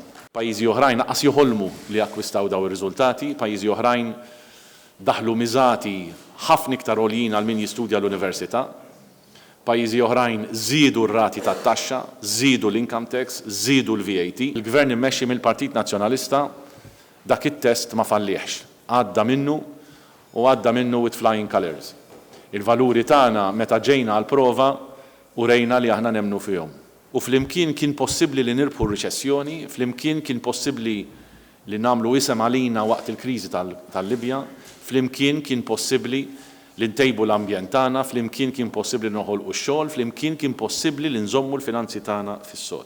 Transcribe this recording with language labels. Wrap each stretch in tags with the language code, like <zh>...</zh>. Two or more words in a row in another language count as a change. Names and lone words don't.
<mt>Pajjiżi oħrajn aqas joħolmu li akkwistaw daw ir-riżultati, pajjiżi oħrajn daħlu miżati ħafna iktar għoljin għal min jistudja l-università, pajjiżi oħrajn żiedu r-rati tat-taxxa, żiedu l-</mt> <en>income tax,</en> <mt>żiedu l-VAT. Il-Gvern immexxi mill-Partit Nazzjonalista dak it-test ma fallihx. Għadda minnu u għadda minnu</mt> <en>with flying colors.</en> <mt>Il-valuri tagħna meta ġejna għall-prova u rejna li aħna nemmnu fihom. U flimkien kien possibbli li nirbħu r-riċessjoni, flimkien kien possibbli li nagħmlu isem għalina waqt il-kriżi tal-Libja, flimkien kien possibbli li ntejbu l-ambjent tagħna, flimkien kien possibbli noħolqu x-xogħol, flimkien kien possibbli li nżommu l-finanzi tagħna fis-sod.</mt>